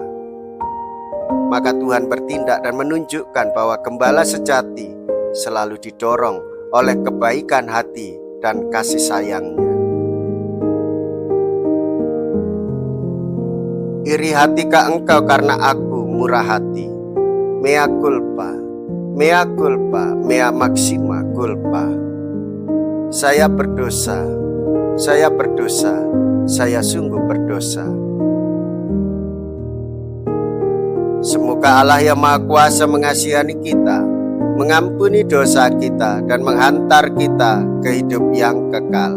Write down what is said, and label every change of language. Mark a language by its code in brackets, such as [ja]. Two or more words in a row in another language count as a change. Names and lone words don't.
[id] Maka Tuhan bertindak dan menunjukkan bahwa gembala sejati selalu didorong oleh kebaikan hati dan kasih sayangnya. Iri hatikah engkau karena aku murah hati? [la] Mea culpa, mea culpa, mea maxima culpa. [id] Saya berdosa, saya berdosa, saya sungguh berdosa. Semoga Allah yang Maha Kuasa mengasihani kita, mengampuni dosa kita, dan menghantar kita ke hidup yang kekal.